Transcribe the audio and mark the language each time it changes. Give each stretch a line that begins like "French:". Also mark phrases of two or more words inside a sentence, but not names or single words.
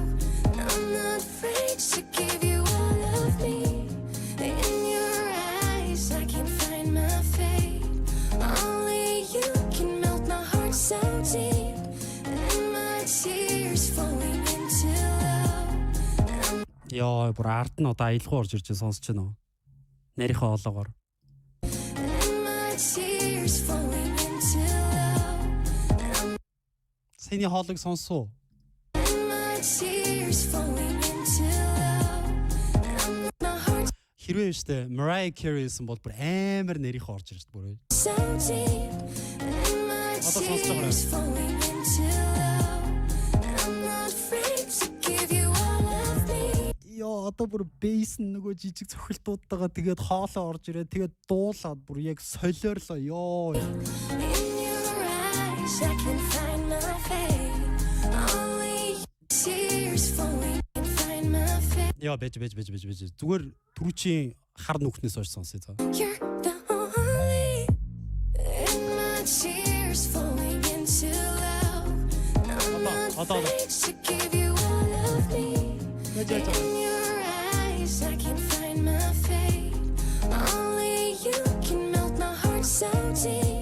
English: I'm not afraid to give you all of me. In your eyes, I can find my fate. Only you can melt my heart so deep. And my tears flowing into love.
Mongolian: Яа, бүр ард нь одоо аялгаа орж ирж сонсож байна уу? Нарийнхаа олоогоор.
English: And my tears flowing into love.
Mongolian: Саяны хоолыг сонсоо.
English: And my tears flowing into love. And my heart
Mongolian: Хэрвээ штэ Mariah Carey-сэн бол бүр амар нарийнхаа орж ирж бүр.
English: so deep. And my tears flowing into love. I'm not afraid to give you all of me.
Mongolian: Яа, одоо бүр бейс нөгөө жижиг цохилтуудтайгаа тэгээд хоолоо орж ирээ. Тэгээд дуулаад бүр яг солиорлоо. Ёо.
English: In your eyes, I can find my fate. tears falling and find my face.
Mongolian: Яа бэж. Зүгээр түрүүчийн хар нүхнээс хойш сонсъё за.
English: You're the only in my tears falling into love. I'm not afraid to give you all of me. In your eyes, I can find my fate. Only you can melt my heart so deep.